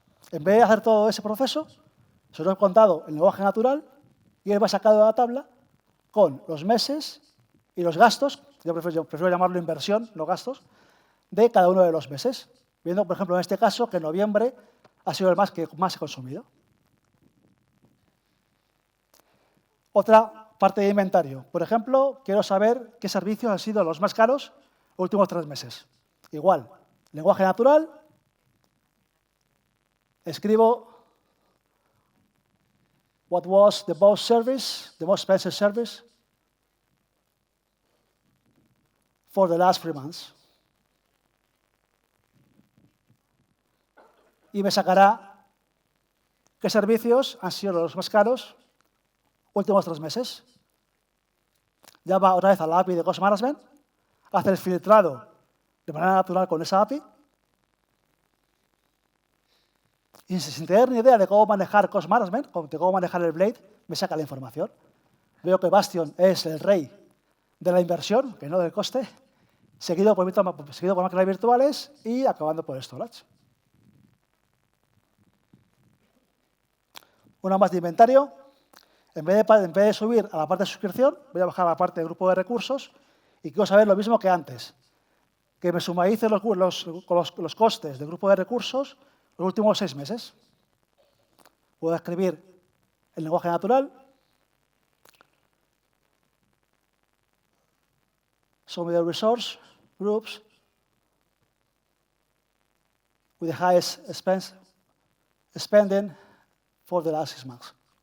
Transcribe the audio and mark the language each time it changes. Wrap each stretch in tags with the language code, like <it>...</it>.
<es>En vez de hacer todo ese proceso, se lo he contado en lenguaje natural y él va sacado de la tabla con los meses y los gastos, yo prefiero llamarlo inversión, no gastos, de cada uno de los meses. Viendo, por ejemplo, en este caso, que noviembre ha sido el mes que más he consumido. Otra parte de inventario. Por ejemplo, quiero saber qué servicios han sido los más caros los últimos 3 meses. Igual, lenguaje natural, escribo</es> <en>what was the most expensive service for the last 3 months.</en> <es>Y me sacará qué servicios han sido los más caros últimos 3 meses. Ya va otra vez a la API de Cost Management, hace el filtrado de manera natural con esa API y sin tener ni idea de cómo manejar Cost Management, de cómo manejar el Blade, me saca la información. Veo que Bastion es el rey de la inversión, que no del coste, seguido por máquinas virtuales y acabando por storage. Una más de inventario. En vez de subir a la parte de suscripción, voy a bajar a la parte de grupo de recursos y quiero saber lo mismo que antes. Que me sumarice los costes del grupo de recursos los últimos 6 meses. Puedo escribir en lenguaje natural.</es> <en>Show me the resource groups with the highest spending for the last 6 months.</en>